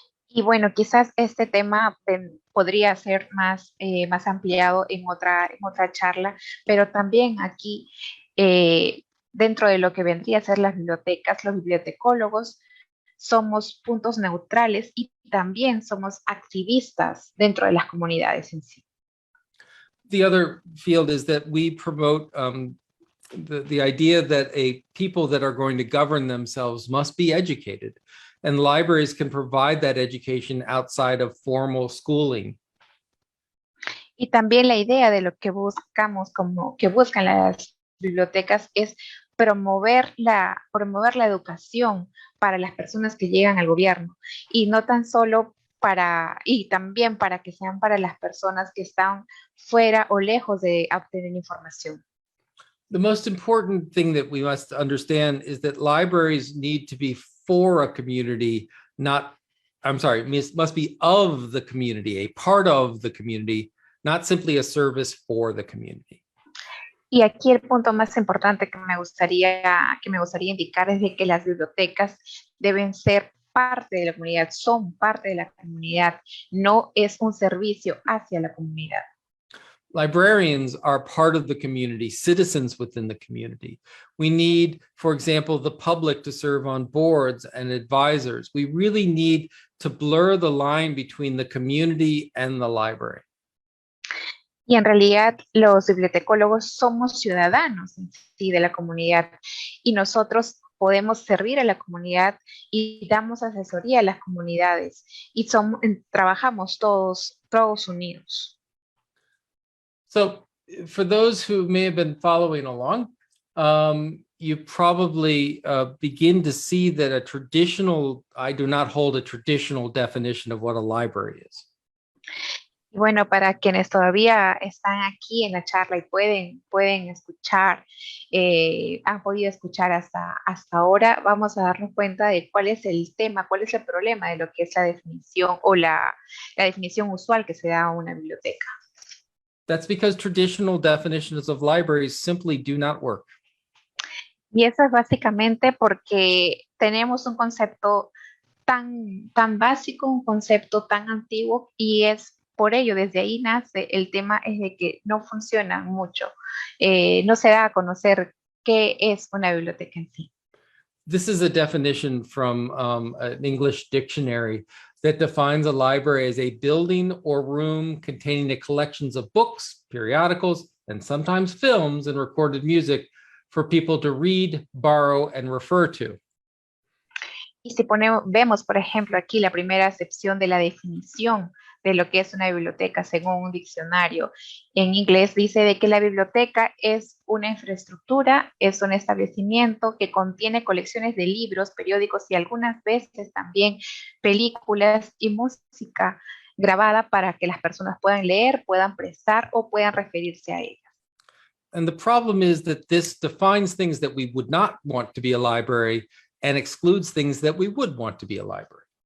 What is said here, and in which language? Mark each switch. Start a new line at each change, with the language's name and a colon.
Spanish: Y bueno, quizás este tema podría ser más ampliado en otra charla, pero también aquí, dentro de lo que vendría a ser las bibliotecas, los bibliotecólogos somos puntos neutrales y también somos activistas dentro de las comunidades en sí.
English: The other field is that we promote the idea that people that are going to govern themselves must be educated, and libraries can provide that education outside of formal schooling.
Spanish: Y también la idea de lo que buscamos, como que buscan las bibliotecas, es promover la educación para las personas que llegan al gobierno y no tan solo y también para que sean para las personas que están fuera o lejos de obtener información.
English: The most important thing that we must understand is that libraries need to be for a community, must be of the community, a part of the community, not simply a service for the community.
Spanish: Y aquí el punto más importante que me gustaría indicar es de que las bibliotecas deben ser parte de la comunidad, son parte de la comunidad, no es un servicio hacia la comunidad.
English: Librarians are part of the community, citizens within the community. We need, for example, the public to serve on boards and advisors. We really need to blur the line between the community and the library.
Spanish: Y en realidad los bibliotecólogos somos ciudadanos en sí de la comunidad y nosotros podemos servir a la comunidad y damos asesoría a las comunidades y trabajamos todos unidos.
English: So for those who may have been following along, you probably begin to see that I do not hold a traditional definition of what a library is.
Spanish: Bueno, para quienes todavía están aquí en la charla y pueden escuchar, han podido escuchar hasta ahora, vamos a darnos cuenta de cuál es el tema, cuál es el problema de lo que es la definición o la definición usual que se da a una biblioteca.
English: That's because traditional definitions of libraries simply do not work.
Spanish: Y eso es básicamente porque tenemos un concepto tan básico, un concepto tan antiguo y es por ello, desde ahí nace el tema es de que no funciona mucho, no se da a conocer qué es una biblioteca en sí.
English: This is a definition from an English dictionary that defines a library as a building or room containing a collections of books, periodicals, and sometimes films and recorded music for people to read, borrow, and refer to.
Spanish: Y si vemos, por ejemplo, aquí la primera acepción de la definición de lo que es una biblioteca según un diccionario en inglés, dice de que la biblioteca es una infraestructura, es un establecimiento que contiene colecciones de libros, periódicos y algunas veces también películas y música grabada para que las personas puedan leer, puedan prestar o puedan referirse a ella.
English: And the problem is that this defines things that we would not want to be a library and excludes things that we would want to be a library.